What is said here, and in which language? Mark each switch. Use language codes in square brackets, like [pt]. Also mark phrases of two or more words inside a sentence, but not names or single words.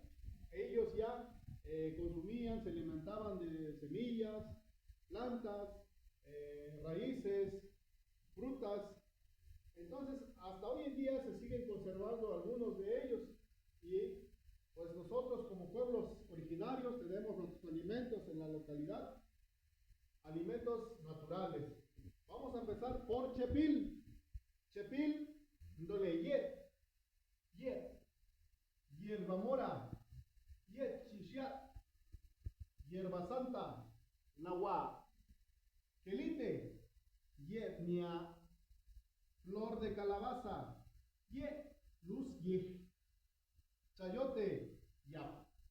[es] Ellos ya consumían, se alimentaban de semillas, plantas, raíces, frutas. Entonces, hasta hoy en día se siguen conservando algunos de ellos. Y pues nosotros como pueblos originarios tenemos nuestros alimentos en la localidad, alimentos naturales. Vamos a empezar por chepil. Chepil, [zap] ndole yet, [es] hierba mora, [zap] yet chishat, [es] hierba santa, nahuá, quelite, [zap] yet nia, [es] flor de calabaza, [zap] yet luz yej, [es] chayote, yap,